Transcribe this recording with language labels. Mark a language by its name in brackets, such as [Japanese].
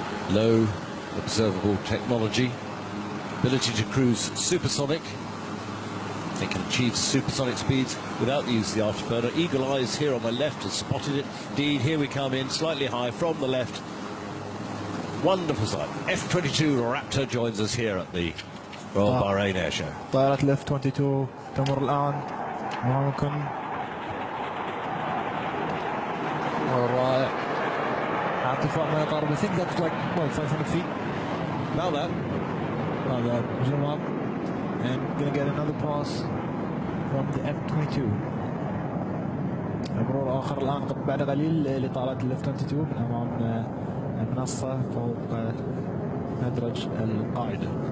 [English] Low observable technology, ability to cruise supersonic. They can achieve supersonic speeds without the use of the afterburner. Eagle Eyes here on my left has spotted it. Indeed, here we come in slightly high from the left. Wonderful sight. F-22 Raptor joins us here at the Royal Bahrain Air Show. [Arabic] طائرة ال F-22 تمر الآن أمامكم. رائع. ارتفاع ما يقارب. [English] I think that's like 500 feet. About that. About that. Zoom up. And gonna get another pass from the F-22. [Arabic] مرور آخر الآن بعد قليل لطائرة ال F-22 من أمام المنصة فوق مدرج القاعدة.